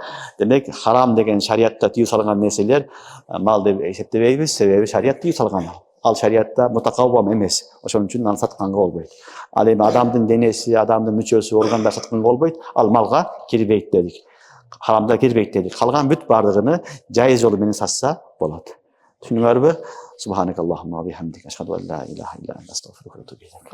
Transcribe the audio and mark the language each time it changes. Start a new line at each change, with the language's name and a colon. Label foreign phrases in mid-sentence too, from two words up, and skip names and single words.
Kyrgyz: Демек, харам деген шариятта тыюу салган нерселер мал деп эсептебейбиз, себеби шарият тыюу салган. Ал шариятта мутакаввам эмес. Ошон үчүн аны сатканга болбойт. Ал эми адамдын денеси, адамдын мүчөсү, органдар сатканга болбойт. Ал малга кирбейт дедик. Харамда кирбейт дедик. Калган бүт бардыгыны жайыз жолу менен сатса болот. Түшүнүңөрбү?
Arabic: سبحانك اللهم وبحمدك أشهد أن لا إله إلا أنت أستغفرك وأتوب إليك.